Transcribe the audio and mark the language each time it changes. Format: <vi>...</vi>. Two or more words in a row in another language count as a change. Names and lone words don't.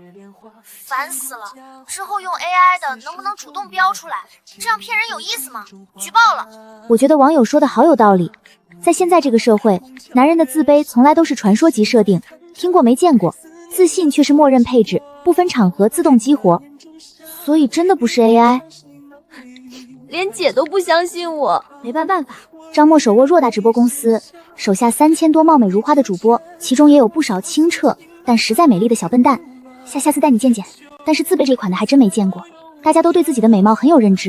<zh>煩死了！之後用 AI 的能不能主動標出來？這樣騙人有意思嗎？舉報了！我覺得網友說的好有道理。在現在這個社會，男人的自卑從來都是傳說級設定，聽過沒見過，自信卻是默認配置，不分場合自動激活。所以真的不是 AI。連姐都不相信我，沒辦法。張默手握偌大直播公司，手下3000多貌美如花的主播，其中也有不少清澈但實在美麗的小笨蛋。下次帶你見見。但是自卑這款的還真沒見過，大家都對自己的美貌很有認知。</zh>